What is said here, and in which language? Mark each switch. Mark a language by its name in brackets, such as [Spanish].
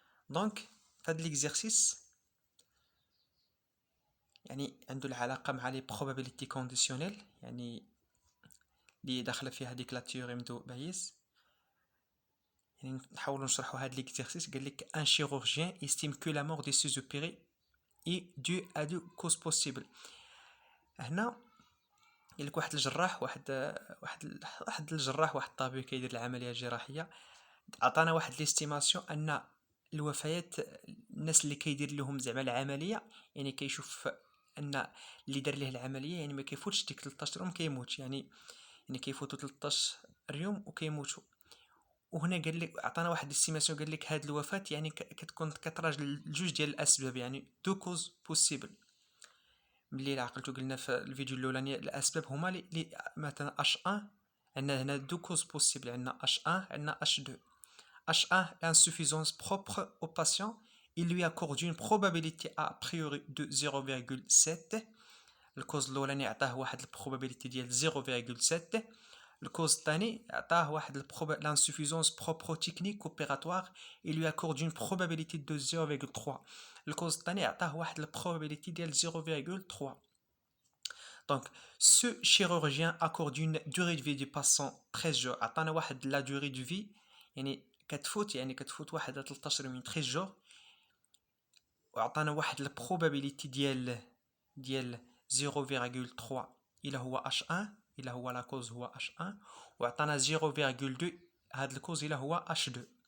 [Arabic] Donc, هذا l'exercice يعني عنده العلاقة مع لي probability conditionnel، يعني اللي داخله فيها هذيك لا تيوريم دو بايز. يعني نحاولوا نشرحوا هذا l'exercice. قال لك [French] un chirurgien estime que la mort de ses opérés est due à deux causes possibles. [Arabic] هنا قال لك واحد الجراح، واحد الجراح، واحد الطبيب كيدير العمليه الجراحيه، عطانا واحد ليستيماسيون ان الوفيات الناس اللي كيدير لهم زعما العمليه، يعني كيشوف ان اللي دار ليه العمليه يعني ما كيفوتش ديك 13 يوم كيموت، يعني كيفوتوا 13 يوم وكيموتوا. وهنا قال لك عطانا واحد الاستيماسيون، قال لك هاد الوفاه يعني كتكون كتراجع لجوج ديال الاسباب، يعني دو كوز بوسيبل. ملي عقلتو قلنا في الفيديو الاولاني الاسباب هما لي مثلا H1 عندنا هنا دو كوز بوسيبل، عندنا H1 عندنا H2. [French] H1 l'insuffisance propre au patient, il lui accorde une probabilité a priori de 0,7. [Arabic] الكوز الاولاني عطاه واحد البروبابيليتي ديال 0,7. الكوز الثاني عطاه واحد [French] l'insuffisance propre aux techniques opératoires, il lui accorde une probabilité de 0,3. [Arabic] الكوز الثاني عطاه واحد البروبابيليتي ديال 0,3. [French] Donc, ce chirurgien accorde une durée de vie du patient 13 jours. [Arabic] عطانا واحد [French] la durée de vie [Arabic] يعني كتفوت واحد 13 يوم 13 جور، وعطانا واحد البروبابيليتي ديال 0,3 الا هو H1، الا هو لا كوز هو H1، وعطانا 0,2 هاد الكوز الا هو H2.